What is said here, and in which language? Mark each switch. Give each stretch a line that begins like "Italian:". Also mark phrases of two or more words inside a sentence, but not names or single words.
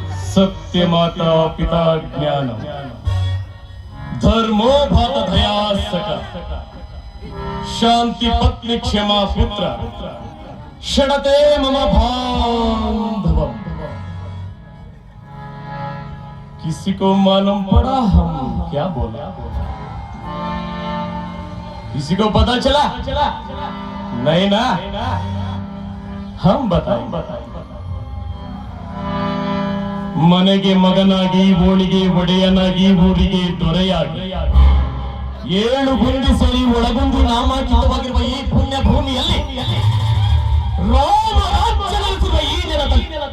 Sanskrit: सत्य माता पिता ज्ञान धर्मो भात दया सक शांति पत्नी क्षमा पुत्र षडते मम बांधवम।
Hindi: किसी को मालूम पड़ा हम क्या बोला? किसी को पता चला? नहीं ना? हम बताएं।
Kannada: ಮನೆಗೆ ಮಗನಾಗಿ ಓಣಿಗೆ ಒಡೆಯನಾಗಿ ಊರಿಗೆ ದೊರೆಯಾಗಿ 7 ಗುಂಡಿ ಸರಿ ಒಳಗೊಂದು ನಾಮಾಂಕಿತವಾಗಿರುವ ಈ ಪುಣ್ಯ ಭೂಮಿಯಲ್ಲಿ ರಾಮ ರಾಜ್ಯ ನೆಲೆಸಿರುವ ಈ ನೆಲದಲ್ಲಿ